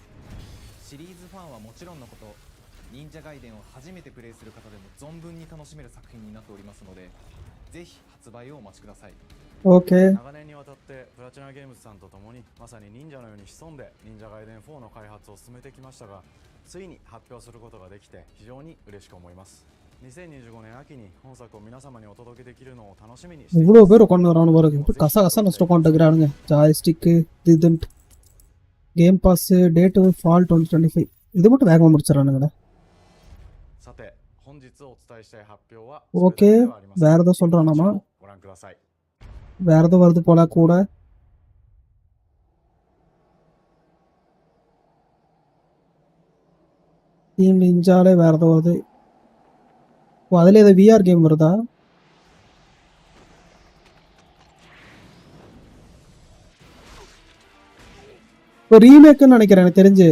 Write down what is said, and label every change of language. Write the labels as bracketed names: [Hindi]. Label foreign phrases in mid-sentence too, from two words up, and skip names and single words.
[Japanese] シリーズファンはもちろんのこと、忍者外伝を初めてプレイする方でも存分に楽しめる作品になっておりますので、ぜひ発売をお待ちください。 [Tamil] ஓகே [Japanese] 長年にわたってプラチナゲームズさんと共にまさに忍者のように潜んで忍者外伝4の開発を進めてきましたが、ついに発表することができて非常に嬉しく思います。2025年秋に本作を皆様にお届けできるのを楽しみにしています。 [Tamil] இவ்வளோ பேர் உட்காந்து வரானு பாருங்க. இப்படி கசகசன்னு வச்சுட்டு உட்காந்துக்கிறானுங்க. ஜாய்ஸ்டிக்கு இதுன்ட்டு [English] Game Pass date fall 2025 [Tamil] இது மட்டும் வேகமாக முடிச்சிடறானுங்கடா. [Japanese] さて本日お伝えしたい発表は [Tamil] ஓகே வேற ஏதோ சொல்றானாமா? [Japanese] ご覧ください。 [Tamil] வேற ஏதோ வருது போல கூட. டீம் நிஞ்சாலே வேற ஏதோ வருது. ஓ அதுல ஏதோ VR கேம் வருதா? இப்போ ரீமேக்குன்னு நினைக்கிறேன் எனக்கு தெரிஞ்சு.